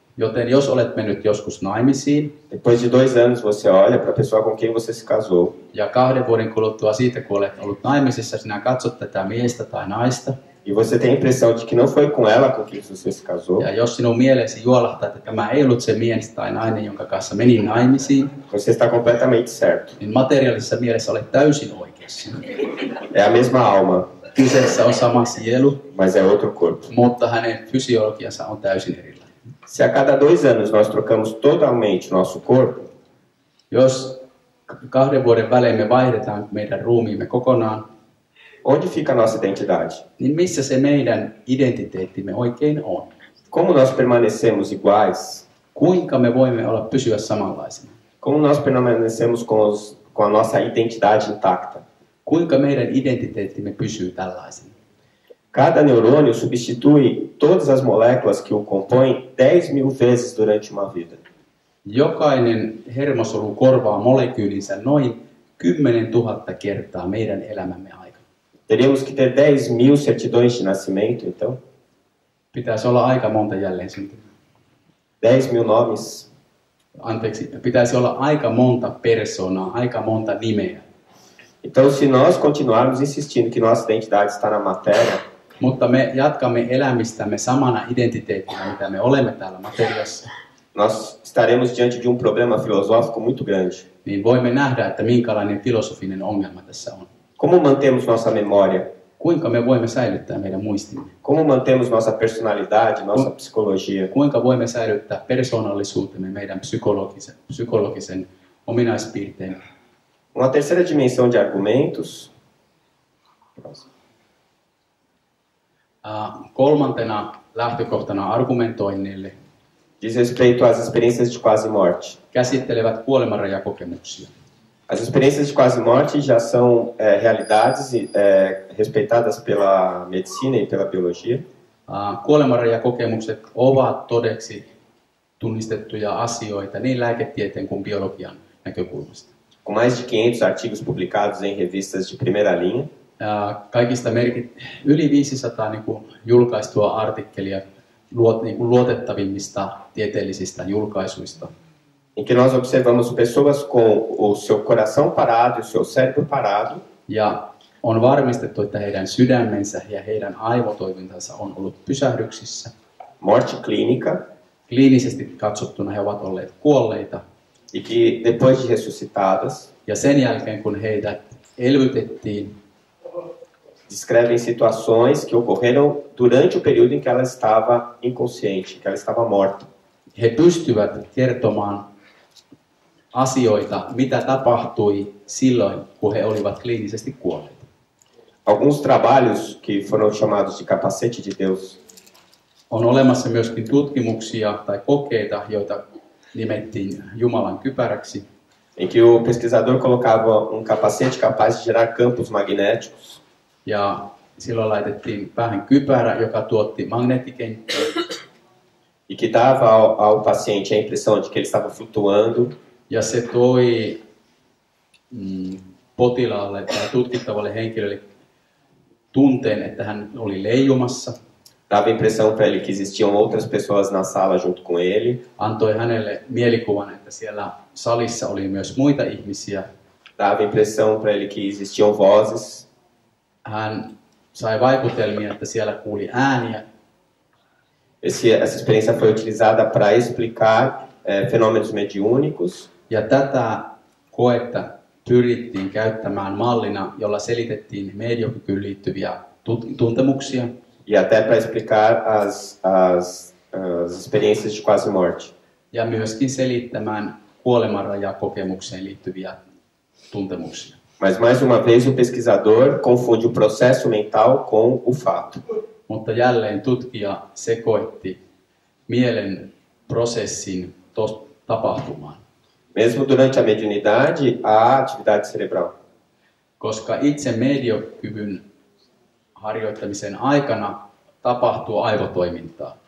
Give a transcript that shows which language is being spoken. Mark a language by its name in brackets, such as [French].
[Finnish] Joten jos olet mennyt joskus naimisiin, [Portuguese] depois de 2 anos você olha para a pessoa com quem você se casou [Finnish] ja 2 vuoden kuluttua siitä, kun olet ollut naimisissa, sinä katsot tätä miestä tai naista, [Portuguese] e você tem a impressão de que não foi com ela com quem você se casou, [Finnish] ja jos sinun mieleesi juolahtaa, että tämä ei ollut se mies tai nainen, jonka kanssa menin naimisiin, [Portuguese] você está completamente certo. [Finnish] niin materiaalisessa mielessä olet täysin oikeassa. [Portuguese] É a mesma alma, [Finnish] Kyseessä on sama sielu, [Portuguese] mas é outro corpo. [Finnish] mutta hänen fysiologiansa on täysin erilainen. [Portuguese] Se a cada 2 anos nós trocamos totalmente nosso corpo, [Finnish] Jos 2 vuoden välein me vaihdetaan meidän ruumiimme kokonaan, [Portuguese] onde fica a nossa identidade? [Finnish] niin missä se meidän identiteettimme oikein on? [Portuguese] Como nós permanecemos iguais? [Finnish] Kuinka me voimme pysyä samanlaisena? [Portuguese] Como nós permanecemos com a nossa identidade intacta? [Finnish] Kuinka meidän identiteettimme pysyy tällaisena? [Portuguese] Cada neurônio substitui todas as moléculas que o compõem 10.000 vezes durante uma vida. [Finnish] Jokainen hermosolu korvaa molekyylinsä noin 10 000 kertaa meidän elämämme aikana. [Portuguese] Teríamos que ter 10.000 certidões de nascimento, então? [Finnish] Pitäisi olla aika monta jälleen syntymää. [Portuguese] 10.000 nomes. [Finnish] Anteeksi, pitäisi olla aika monta persoonaa, aika monta nimeä. [Portuguese] Então, se nós continuarmos insistindo que nossa identidade está na matéria, [Finnish] Mutta me jatkamme elämistämme samana identiteettinä, mitä me olemme täällä materiassa, [Portuguese] nós estaremos diante de um problema filosófico muito grande. [Finnish] niin voimme nähdä, että minkälainen filosofinen ongelma tässä on. [Portuguese] Como mantemos nossa memória? [Finnish] Kuinka me voimme säilyttää meidän muistimme? [Portuguese] Como mantemos nossa personalidade, nossa psicologia? [Finnish] Kuinka voimme säilyttää persoonallisuutemme, meidän psykologisen ominaispiirteen? [Portuguese] Uma terceira dimensão de argumentos [Finnish] Kolmantena lähtökohtana argumentoinnille [Portuguese] diz respeito às experiências de quase morte. [Finnish] käsittelevät kuolemanrajakokemuksia. [Portuguese] As experiências de quase morte já são realidades respeitadas pela medicina e pela biologia. [Finnish] Kuolemanrajakokemukset ovat todeksi tunnistettuja asioita niin lääketieteen kuin biologian näkökulmasta. [Portuguese] Com mais de 500 artigos publicados em revistas de primeira linha. [Finnish] Kaikista yli 500 julkaistua artikkelia luotettavimmista tieteellisistä julkaisuista. [Portuguese] Em que nós observamos pessoas com o seu coração parado e o seu cérebro parado. [Finnish] Ja on varmistettu, että heidän sydämensä ja heidän aivotoimintansa on ollut pysähdyksissä. [Portuguese] Morte clínica. [Finnish] Kliinisesti katsottuna he ovat olleet kuolleita. [Portuguese] E que depois de ressuscitadas. [Finnish] Ja sen jälkeen kun heidät elvytettiin, [Portuguese] descrevem situações que ocorreram durante o período em que ela estava inconsciente, que ela estava morta. [Finnish] He pystyvät kertomaan asioita, mitä tapahtui silloin, kun he olivat kliinisesti kuolleita. [Portuguese] Alguns trabalhos que foram chamados de capacete de Deus. [Finnish] On olemassa myöskin tutkimuksia tai kokeita, joita nimettiin Jumalan kypäräksi. [Portuguese] Em que o pesquisador colocava um capacete capaz de gerar campos magnéticos. [Finnish] Ja silloin laitettiin päähän kypärä, joka tuotti magneettikenttää. [Portuguese] E que dava ao paciente a impressão de que ele estava flutuando. [Finnish] Ja se toi potilaalle tai tutkittavalle henkilölle tunteen, että hän oli leijumassa. [Portuguese] Dava a impressão para ele que existiam outras pessoas na sala junto com ele. [Finnish] Antoi hänelle mielikuvan, että siellä salissa oli myös muita ihmisiä. [Portuguese] Dava a impressão para ele que existiam vozes. [Finnish] Hän sai vaikutelmia, että siellä kuuli ääniä. [Portuguese] Essa experiência foi utilizada para explicar fenômenos mediúnicos. [Finnish] Ja tätä koetta pyrittiin käyttämään mallina, jolla selitettiin mediokykyyn liittyviä tuntemuksia. [Portuguese] E até para explicar as experiências de quase morte. [Finnish] Ja myöskin selittämään kuolemanrajakokemukseen liittyviä tuntemuksia. [Portuguese] Mas mais uma vez o pesquisador confunde o processo mental com o fato. [Finnish] Mutta jälleen tutkija sekoitti mielen prosessin tapahtumaan. [Portuguese] Mesmo durante a mediunidade, há atividade cerebral. [Finnish] Koska itse mediokyvyn harjoittamisen aikana tapahtuu aivotoimintaa.